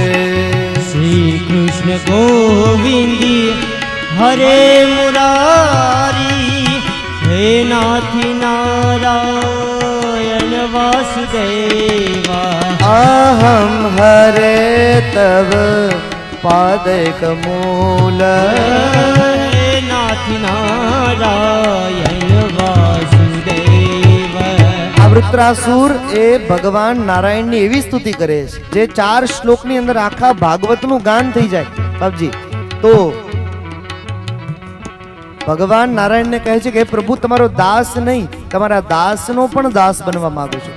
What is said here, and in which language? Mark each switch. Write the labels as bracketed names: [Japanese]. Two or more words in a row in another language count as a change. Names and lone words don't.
[Sanskrit] श्री कृष्ण गोविंदी हरे मुरारी हे नाथ नारायण वासुदेवा. अहं हरे तव पादैकमूल. हे नाथ नारायण वासुदेव. [Gujarati] આ વૃત્રાસુર એ ભગવાન નારાયણની એવી સ્તુતિ કરે છે જે 4 શ્લોકની અંદર આખા ભાગવતનું ગાન થઈ જાય બાપજી. તો ભગવાન નારાયણને કહે છે કે પ્રભુ તમારો દાસ નહીં, તમારા દાસનો પણ દાસ બનવા માંગુ છું.